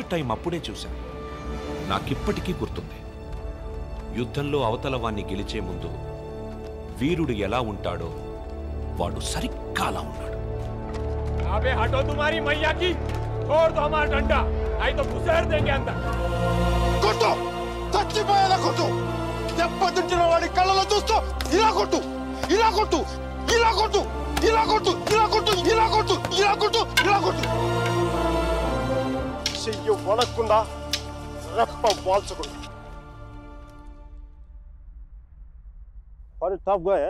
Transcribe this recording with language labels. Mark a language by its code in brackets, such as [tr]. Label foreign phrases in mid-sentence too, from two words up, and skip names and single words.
[te] అప్పుడే చూశాను. నాకిప్పటికీ గుర్తుంది. యుద్ధంలో అవతల వాణ్ణి గెలిచే ముందు వీరుడు ఎలా ఉంటాడో వాడు సరిగ్గా అలా ఉన్నాడు. [hi] अबे हटो तुम्हारी मैया की, छोड़ दो हमारा डंडा, नहीं तो घुसेड़ देंगे अंदर. [te] కొట్టు, చచ్చిపోయేలా కొట్టు. దెబ్బతింటున్న వాడి కళ్ళలో చూస్తూ ఇలా కొట్టు, ఇలా కొట్టు, ఇలా కొట్టు, ఇలా కొట్టు, ఇలా కొట్టు, ఇలా కొట్టు, ఇలా కొట్టు, ఇలా కొట్టు. చెయ్యి వడకుండా రెప్ప వాల్చకుండా. [en] Quite a tough guy, eh?